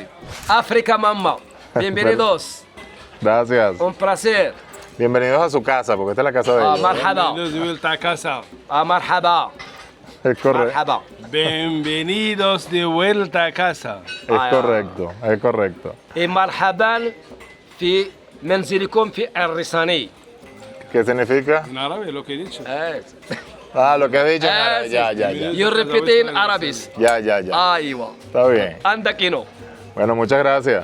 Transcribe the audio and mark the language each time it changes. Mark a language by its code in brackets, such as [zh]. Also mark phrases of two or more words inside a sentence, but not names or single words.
[es] sí. África, mamá. Bienvenidos. Gracias. Un placer. Bienvenidos a su casa, porque esta es la casa de ellos. Marhaba. Bienvenidos de vuelta a casa. Marhaba. Es correcto. Marhaba. Bienvenidos de vuelta a casa. Es correcto, es correcto. [ar] مرحبا في منزلكم في الرساني. [es] ¿Qué significa? En árabe, lo que he dicho. Ah, lo que has dicho. Ah, sí. Ya. [en] You repeat in Arabic. [es] Ya. ايوه Está bien. [ar] عندك هنا. [es] Bueno, muchas gracias.